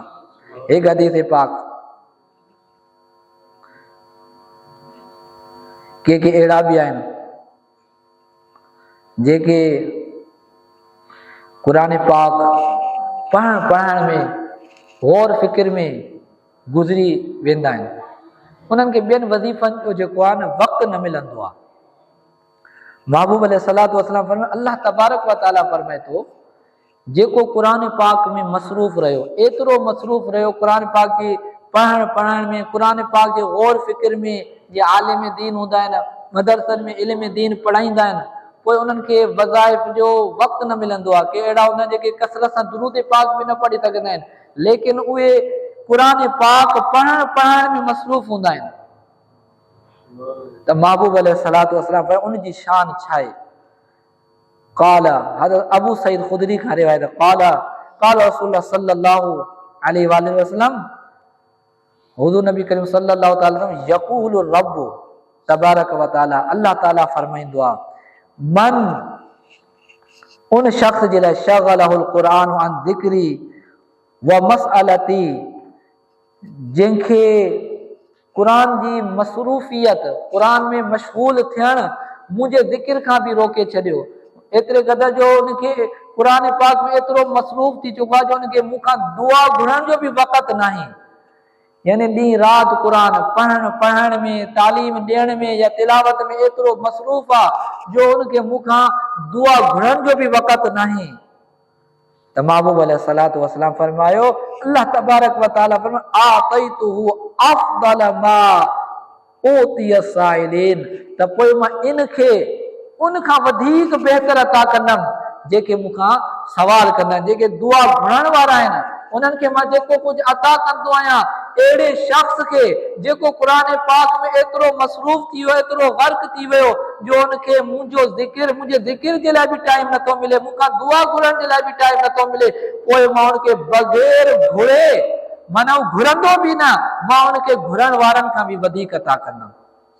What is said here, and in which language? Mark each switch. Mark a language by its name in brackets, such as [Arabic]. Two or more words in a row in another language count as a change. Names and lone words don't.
[Sindhi] हिकु हदीस पाक के अहिड़ा बि आहिनि जेके क़ुरान पाक पढ़ण में गौर फ़िक्र में गुज़री वेंदा आहिनि, उन्हनि खे ॿियनि वज़ीफ़नि जो जेको आहे न वक़्तु न मिलंदो आहे। महबूब [Arabic] عليه الصلاة والسلام [Sindhi] फरमाए अल्लाह [Arabic] تبارك وتعالى [Sindhi] फरमाए थो जेको क़ुरान पाक में मसरूफ़ रहियो, एतिरो मसरूफ़ रहियो क़ुरान पाक जी पढ़ण में, क़ुरान पाक जे गौर फ़िक्र में, जे आलिम दीन हूंदा आहिनि मदरसनि में इल्म दीन पढ़ाईंदा आहिनि, पोइ उन्हनि खे वज़ाइफ़ जो वक़्तु न मिलंदो आहे। के अहिड़ा हूंदा आहिनि जेके कसरत सां दुरूद पाक बि न पढ़ी सघंदा आहिनि, लेकिन उहे क़ुरान पाक पढ़ण में मसरूफ़ हूंदा आहिनि। त महबूब [Arabic] عليه الصلاة والسلام [Sindhi] पर उनजी शान छा आहे? क़ाल हज़रत अबू सईद ख़ुदरी खां रिवायत [Arabic] قال رسول الله صلى الله عليه وسلم, [Sindhi] हुज़ूर नबी करीम [Arabic] صلى الله عليه وسلم يقول رب تبارك وتعالى, [Sindhi] अल्लाह ताला फरमाईंदो आहे मन उन शख़्स जे लाइ [Arabic] شغله القرآن عن ذكري ومسألتي, [Sindhi] जंहिंखे क़ुरान जी मसरूफ़ियत, क़ुरान में मशगूल थियण मुंहिंजे ज़िक्र खां बि रोके छॾियो। एतिरे क़दर जो उनखे क़ुरान पाक में एतिरो मसरूफ़ थी चुको आहे जो उनखे मूंखां दुआ घुरण जो बि वक़्तु नाहे। यानी ॾींहुं राति क़ुरान पढ़ण में, तालीम ॾियण में या तिलावत में एतिरो मसरूफ़ आहे जो उनखे मूंखां दुआ घुरण जो बि वक़्तु नाहे। त महबूब [Arabic] عليه الصلاة والسلام [Sindhi] फरमायो अल्लाह [Arabic] تبارك وتعالى [Sindhi] फरमायो [Arabic] أعطيته أفضل ما أعطي السائلين, [Sindhi] त पोइ मां इनखे उनखां वधीक बहितर अता कंदमि जेके मूंखां सवाल कंदा आहिनि, जेके दुआ घुरण वारा आहिनि, उन्हनि खे मां जेको कुझु अता कंदो आहियां अहिड़े शख़्स खे जेको क़ुरान पाक में एतिरो मसरूफ़ थी वियो, एतिरो ग़र्क़ थी वियो जो उनखे मुंहिंजे ज़िक्र जे लाइ बि टाइम नथो मिले, मूंखां दुआ घुरण जे लाइ बि टाइम नथो मिले, पोइ मां उनखे बग़ैर घुरे, माना घुरंदो बि न, मां उनखे घुरण वारनि खां बि वधीक अता कंदुमि।